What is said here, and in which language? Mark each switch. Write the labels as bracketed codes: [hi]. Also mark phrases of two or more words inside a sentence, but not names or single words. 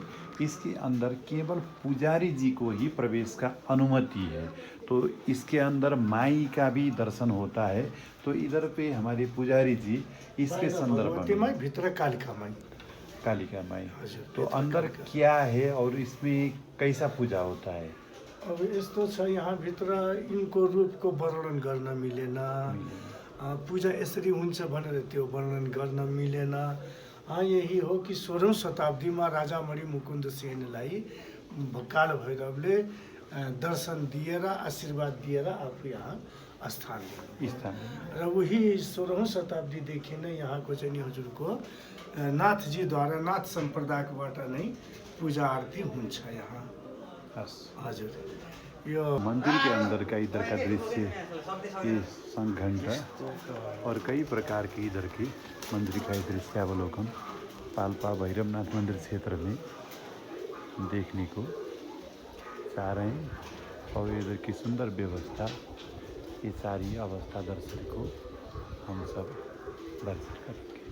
[hi] इसके अंदर केवल पुजारी जी को ही प्रवेश का अनुमति है। तो इसके अंदर माई का भी दर्शन होता है। तो इधर पे हमारे पुजारी जी इसके संदर्भ में भीतर कालिका माई, तो अंदर क्या है और इसमें कैसा पूजा होता है? [ne] अब यस्तो छ, यहाँ भित्र इनको रूपको वर्णन गर्न मिलेन, पूजा यसरी हुन्छ भनेर त्यो वर्णन गर्न मिलेन। यही हो कि 16औं शताब्दीमा राजा मणिमुकुन्द सेनलाई काल भैरवले दर्शन दिएर आशीर्वाद दिएर आफू यहाँ स्थान र वही 16औं शताब्दीदेखि नै यहाँको चाहिँ नि हजुरको नाथजीद्वारा नाथ सम्प्रदायबाट नै पूजा आरती हुन्छ यहाँ। हजुर, यो [hi] मंदिर के अंदर का इधर का दृश्य, ये शंख घंटा और कई प्रकार के इधर की मंदिर का दृश्य अवलोकन पाल्पा भैरवनाथ मंदिर क्षेत्र में देखने को चाह रहे हैं। और इधर की सुंदर व्यवस्था, ये सारी अवस्था दर्शन को हम सब दर्शन करेंगे।